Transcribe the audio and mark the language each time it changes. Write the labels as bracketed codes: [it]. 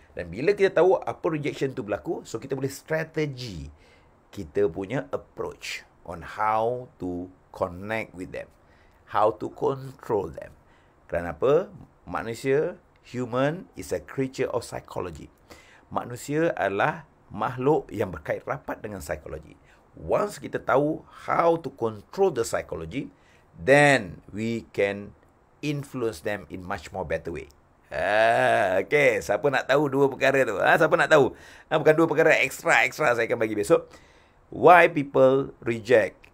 [ms] Dan bila kita tahu apa rejection tu berlaku, so kita boleh strategi kita punya [en] approach on how to connect with them. How to control them. Kenapa? Manusia, human is a creature of psychology. [ms] Manusia adalah makhluk yang berkait rapat dengan psikologi. [en] Once [ms] kita tahu [en] how to control the psychology, then we can influence them in much more better way. [ms] Okay, siapa nak tahu dua perkara tu? Siapa nak tahu? Bukan dua perkara extra saya akan bagi besok. [en] Why people reject?